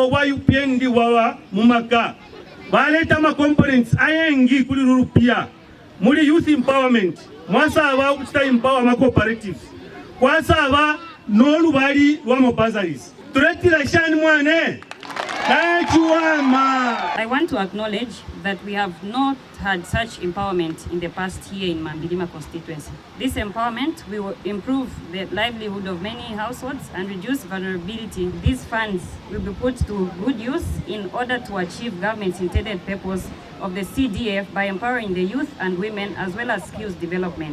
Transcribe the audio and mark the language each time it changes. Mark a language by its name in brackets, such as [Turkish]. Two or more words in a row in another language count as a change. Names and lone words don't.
[Bemba] Baleta ma components ayengi kuli rupia muli [English] youth empowerment, [Bemba] mwasaba okuta empower ma cooperatives, kwasaba n'olubali lwa mobazaries. Tuletira shani mwane. [English] I want to acknowledge that we have not had such empowerment in the past year in Mambirima constituency. This empowerment will improve the livelihood of many households and reduce vulnerability. These funds will be put to good use in order to achieve government's intended purpose of the CDF by empowering the youth and women as well as skills development.